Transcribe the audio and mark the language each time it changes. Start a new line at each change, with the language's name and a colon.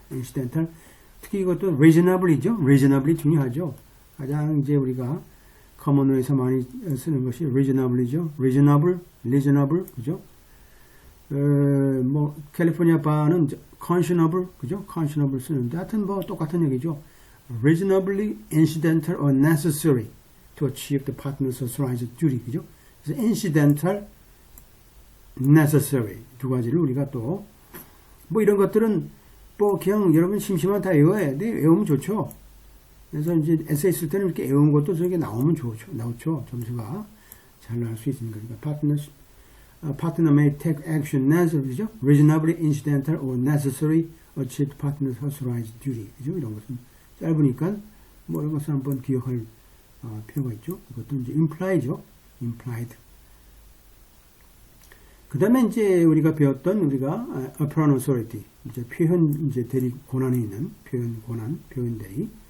Korean: incidental 특히 이것도 reasonably죠. reasonably 중요하죠. 가장 이제 우리가 커먼웨이에서 많이 쓰는 것이 reasonably죠. reasonable 그죠? 뭐 캘리포니아 바는 conscionable 그죠? conscionable 쓰는데 하여튼 뭐 똑같은 얘기죠.
English: reasonably incidental or necessary to achieve the partner's authorized duty 그죠?
Korean: 그래서 incidental, necessary 두 가지를 우리가 또 뭐 이런 것들은 뭐 그냥 여러분 심심하면 다 외워야 돼. 외우면 좋죠. 그래서 이제 에세이 쓸 때는 이렇게 외운 것도 저게 나오면 나오죠. 점수가 잘 나올 수 있으니까.
English: Partner may take action necessary, reasonably incidental or necessary achieve partner's authorized duty.
Korean: 그죠? 이런 것은 짧으니까 뭐 이런 것을 한번 기억할 필요가 있죠. 이것도 이제 imply죠. implied. 그 다음에 이제 우리가 배웠던 우리가 apparent authority, 이제 표현 이제 대리 권한에 있는 표현 대리.